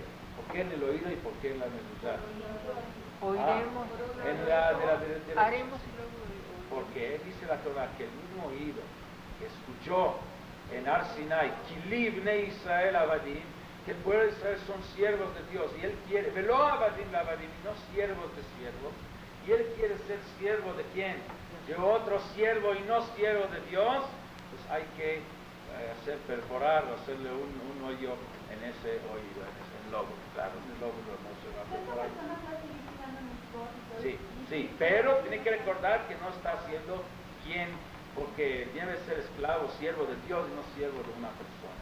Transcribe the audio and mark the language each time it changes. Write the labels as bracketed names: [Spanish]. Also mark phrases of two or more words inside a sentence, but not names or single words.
[Spanish] ¿Por qué en el oído y por qué en la mezuzá? Oiremos. Haremos y luego. Porque dice la Torah que el mismo oído que escuchó en Ar Sinai, [Hebrew] כי לי בני ישראל עבדים, [Spanish] que el pueblo de Israel son siervos de Dios, y él quiere, [Hebrew] ולא עבדים לעבדים, [Spanish] no siervos de siervos, y él quiere ser siervo de quién? De otro siervo y no siervo de Dios. Pues hay que hacerle un hoyo en ese oído, en ese lóbulo. Claro, en el lóbulo no se va a perforar. Sí, pero tiene que recordar que no está haciendo quien, porque debe ser esclavo, siervo de Dios y no siervo de una persona.